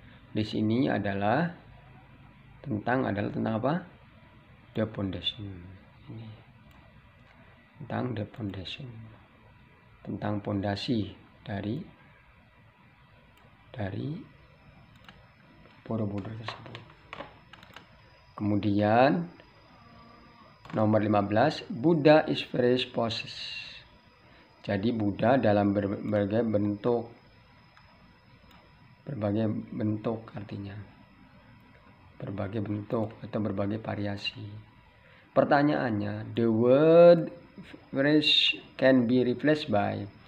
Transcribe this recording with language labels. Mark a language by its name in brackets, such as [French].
[Indonesian] This ini adalah tentang apa? [English] The foundation. [Indonesian] Ini. Tentang [English] the foundation. [Indonesian] Tentang pondasi dari Borobudur tersebut. Kemudian nomor 15, [English] Buddha is various poses. [Indonesian] Jadi Buddha dalam berbagai bentuk artinya. Berbagai bentuk atau berbagai variasi. Pertanyaannya, [English] the word various can be replaced by.